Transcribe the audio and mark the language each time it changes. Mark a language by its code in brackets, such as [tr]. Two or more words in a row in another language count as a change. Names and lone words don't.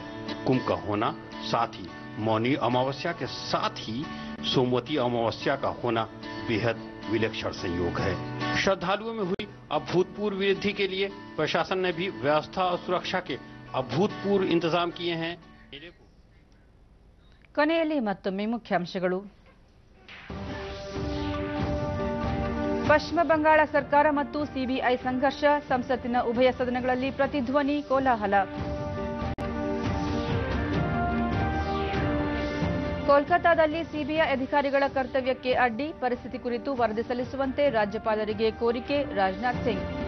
[hi] कुंभ का होना, साथ ही मौनी अमावस्या के साथ ही सोमवती अमावस्या का होना बेहद विलक्षण संयोग है. श्रद्धालुओं में हुई अभूतपूर्व वृद्धि के लिए प्रशासन ने भी व्यवस्था और सुरक्षा के अभूतपूर्व इंतजाम किए हैं. [kn] ಕೊನೆಯಲ್ಲಿ ಮತ್ತೊಮ್ಮೆ ಮುಖ್ಯಾಂಶಗಳು. ಪಶ್ಚಿಮ ಬಂಗಾಳ ಸರ್ಕಾರ ಮತ್ತು ಸಿಬಿಐ ಸಂಘರ್ಷ, ಸಂಸತ್ತಿನ ಉಭಯ ಸದನಗಳಲ್ಲಿ ಪ್ರತಿಧ್ವನಿ, ಕೋಲಾಹಲ. ಕೋಲ್ಕತಾದಲ್ಲಿ ಸಿಬಿಐ ಅಧಿಕಾರಿಗಳ ಕರ್ತವ್ಯಕ್ಕೆ ಅಡ್ಡಿ, ಪರಿಸ್ಥಿತಿ ಕುರಿತು ವರದಿ ಸಲ್ಲಿಸುವಂತೆ ರಾಜ್ಯಪಾಲರಿಗೆ ಕೋರಿಕೆ, ರಾಜನಾಥ್ ಸಿಂಗ್.